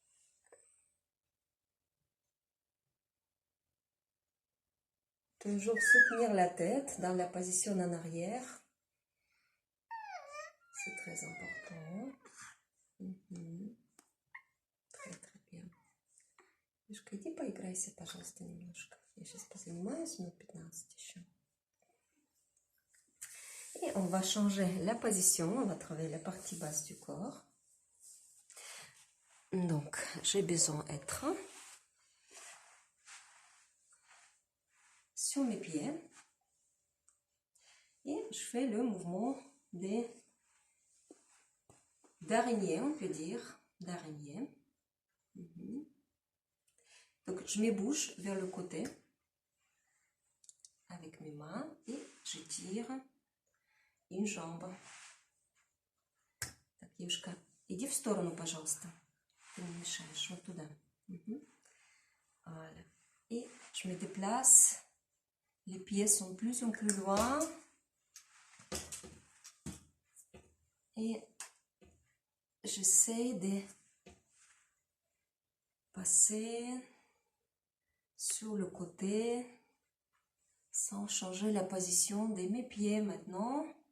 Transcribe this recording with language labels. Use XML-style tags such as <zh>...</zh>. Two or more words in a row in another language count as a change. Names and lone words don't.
<fr>Toujours soutenir la tête dans la position en arrière. C'est très important. Très, très bien.</fr> <ru>Мишка, иди поиграйся, пожалуйста, немножко. Я сейчас позанимаюсь минут 15 еще.</ru> <fr>Et on va changer la position. On va travailler la partie basse du corps. Donc, j'ai besoin d'être sur mes pieds. Et je fais le mouvement d'araignée, on peut dire, d'araignée. Donc, je me bouge vers le côté avec mes mains et je tire une jambe.</fr> <ru>Так, Евушка, иди в сторону, пожалуйста. Ты не мешаешь, вот туда.</ru> <fr>Voilà. Et je me déplace. Les pieds sont plus en plus loin. Et j'essaie de passer sur le côté sans changer la position de mes pieds maintenant.</fr>